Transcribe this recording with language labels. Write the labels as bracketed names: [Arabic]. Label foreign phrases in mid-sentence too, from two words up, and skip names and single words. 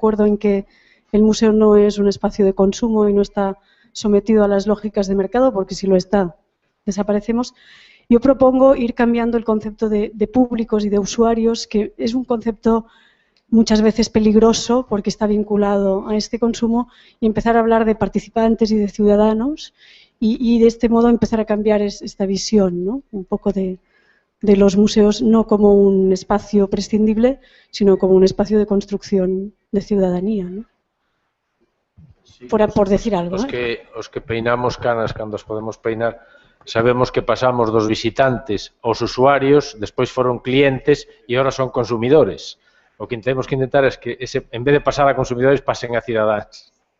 [Spanish] acuerdo en que el museo no es un espacio de consumo y no está sometido a las lógicas de mercado, porque si lo está, desaparecemos, yo propongo ir cambiando el concepto de públicos y de usuarios, que es un concepto muchas veces peligroso porque está vinculado a este consumo, y empezar a hablar de participantes y de ciudadanos, y de este modo empezar a cambiar esta visión, ¿no? Un poco de los museos no como un espacio prescindible, sino como un espacio de construcción de ciudadanía, ¿no? Sí, por decir algo. [Galician] Os que peinamos canas cando os podemos peinar, sabemos que pasamos dos visitantes aos usuarios, despois foron clientes e agora son consumidores. O que temos que intentar é que, en vez de pasar a consumidores, pasen a cidadáns.